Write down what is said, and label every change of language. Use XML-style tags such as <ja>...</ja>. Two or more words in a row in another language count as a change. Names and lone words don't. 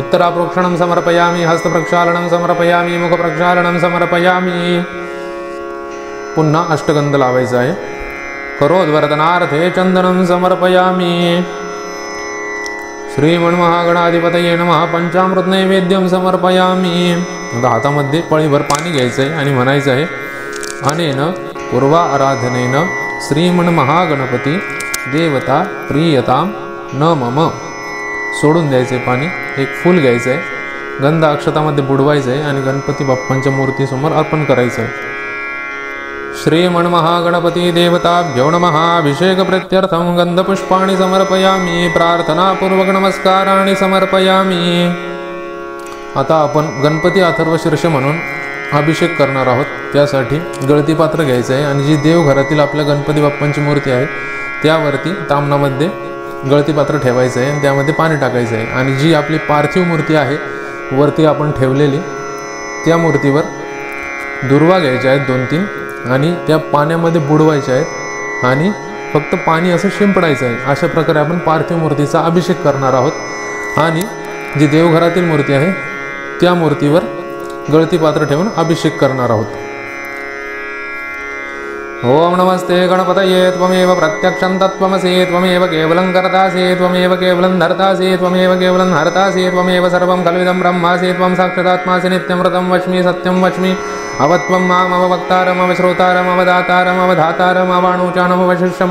<sa>उत्तराप्रोक्षणं समर्पयामि। हस्तप्रक्षालनं समर्पयामि। मुखप्रक्षालनं समर्पयामि।</sa> <mr>पुन्हा अष्टगंध लावायचा आहे।</mr> <sa>करोद्वर्तनार्थे चंदनं समर्पयामि। श्रीमन्महागणाधिपतये नमः। पंचामृत नैवेद्यं समर्पयामि।</sa> <mr>आता हातामध्ये पळीभर पाणी घ्यायचं आहे आणि म्हणायचं आहे</mr> <sa>अनेन पूर्वा आराधनेन श्रीमन्महागणपती देवता प्रियतां न मम।</sa> <mr>सोडून द्यायचे पाणी। एक फूल घ्यायचं आहे, गंध अक्षतामध्ये बुडवायचं आहे आणि गणपती बाप्पांच्या मूर्तीसमोर अर्पण करायचं आहे।</mr> <sa>श्रीमन्महागणपती देवताभ्यो नमः। अभिषेक प्रत्यर्थं गंधपुष्पाणि समर्पयामि। प्रार्थनापूर्वक नमस्काराणि समर्पयामि।</sa> <mr>आता आपण गणपती अथर्व शीर्ष म्हणून अभिषेक करणार आहोत। त्यासाठी गळती पात्र घ्यायचं आहे आणि जी देवघरातील आपल्या गणपती बाप्पांची मूर्ती आहे त्यावरती तामणामध्ये गळती पात्र ठेवायचं आहे आणि त्यामध्ये पाणी टाकायचं आहे आणि जी आपली पार्थिव मूर्ती आहे वरती आपण ठेवलेली त्या मूर्तीवर दुर्वा घ्यायच्या आहेत 2-3 आणि त्या पाण्यामध्ये बुडवायच्या आहेत आणि फक्त पाणी असं शिंपडायचं आहे। अशा प्रकारे आपण पार्थिव मूर्तीचा अभिषेक करणार आहोत आणि जी देवघरातील मूर्ती आहे त्या मूर्तीवर गळती पात्र ठेवून अभिषेक करणार आहोत।</mr> <sa>ओम नमस्ते गणपतये त्वमेव प्रत्यक्षं तत्त्वमसि त्वमेव केवलं कर्तासि त्वमेव केवलं धर्तासि त्वमेव केवलं हर्तासि त्वमेव सर्वं खल्विदं ब्रह्मासि त्वं साक्षादात्मासि नित्यमृतं वच्मि सत्यं वच्मि अवत्वं माम् अववक्तारम् अवश्रोतारम् अवदातारम् अवधातारम् अवाणूचानम् अवशिष्यम्</sa>